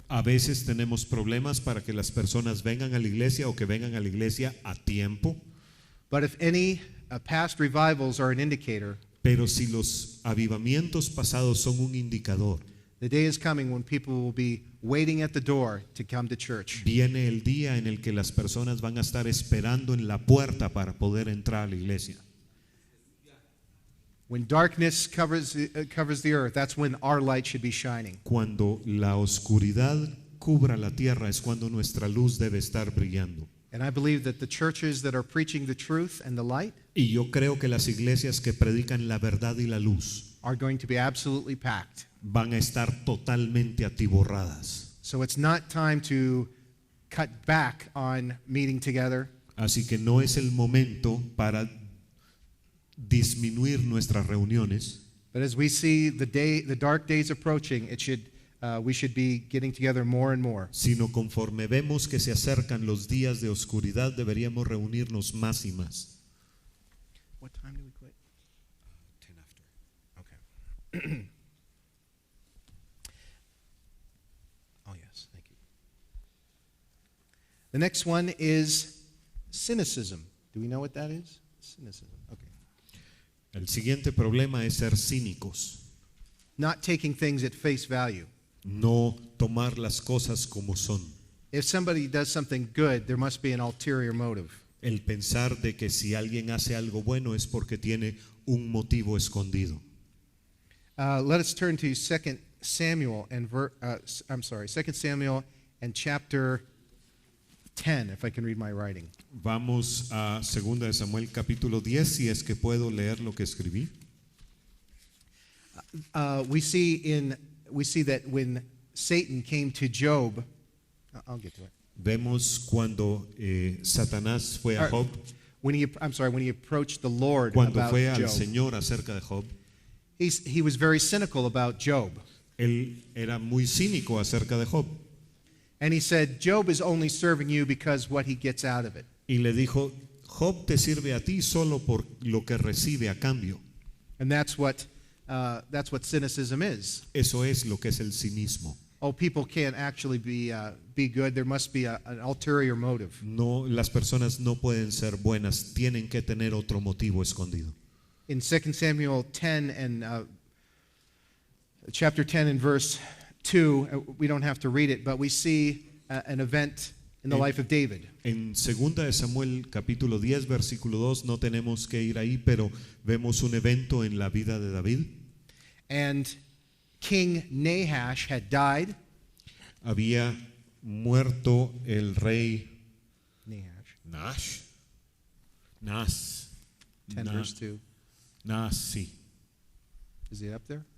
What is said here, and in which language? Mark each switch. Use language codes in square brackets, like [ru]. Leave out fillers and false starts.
[es] A veces tenemos problemas para que las personas vengan a la iglesia o que vengan a la iglesia a tiempo, [en] But if any past revivals are an indicator, [es] pero si los avivamientos pasados son un indicador, [en] the day is coming when people will be waiting at the door to come to church. [es] viene el día en el que las personas van a estar esperando en la puerta para poder entrar a la iglesia. [en] When darkness covers the earth, that's when our light should be shining. [es] Cuando la oscuridad cubra la tierra es cuando nuestra luz debe estar brillando. [en] And I believe that the churches that are preaching the truth and the light [es] Y yo creo que las iglesias que predican la verdad y la luz [en] are going to be absolutely packed. [es] van a estar totalmente atiborradas. [en] So it's not time to cut back on meeting together. [es] Así que no es el momento para disminuir nuestras reuniones, [en] But as we see the dark days approaching, we should be getting together more and more. [es] sino conforme vemos que se acercan los días de oscuridad, deberíamos reunirnos más y más. [en] What time do we quit? 10 after. Okay. Oh, yes, thank you. The next one is cynicism. Do we know what that is? Cynicism. Okay. [es] El siguiente problema es ser cínicos, [en] Not taking things at face value. [es] no tomar las cosas como son. [en] If somebody does something good, there must be an ulterior motive. [es] El pensar de que si alguien hace algo bueno es porque tiene un motivo escondido. [en] Let us turn to 2 Samuel and 2 Samuel and chapter 10, if I can read my writing. [es] Vamos a 2 de Samuel capítulo 10, si es que puedo leer lo que escribí. [en] We see that when Satan came to Job, I'll get to it. [es] Vemos cuando Satanás fue a Job, [en] When he approached the Lord [es] cuando [en] about [es] fue al [en] Job, [es] Señor acerca de Job. [en] he was very cynical about Job. [es] Él era muy cínico acerca de Job [en] And he said, Job is only serving you because what he gets out of it. [es] y le dijo, Job te sirve a ti solo por lo que recibe a cambio. [en] And that's what cynicism is. [es] Eso es lo que es el cinismo. [en] Oh, people can't actually be good. There must be an ulterior motive. [es] No, las personas no pueden ser buenas, tienen que tener otro motivo escondido. [en] In 2 Samuel 10 and chapter 10 and verse 2, we don't have to read it, but we see an event in the life of David. [es] En 2 de Samuel capítulo 10 versículo 2 no tenemos que ir ahí, pero vemos un evento en la vida de David. [en] And King Nahash had died. [es] Había muerto el rey [en] Nahash. Nas. 10 verse 2. [es] Sí. [en] Is it up there?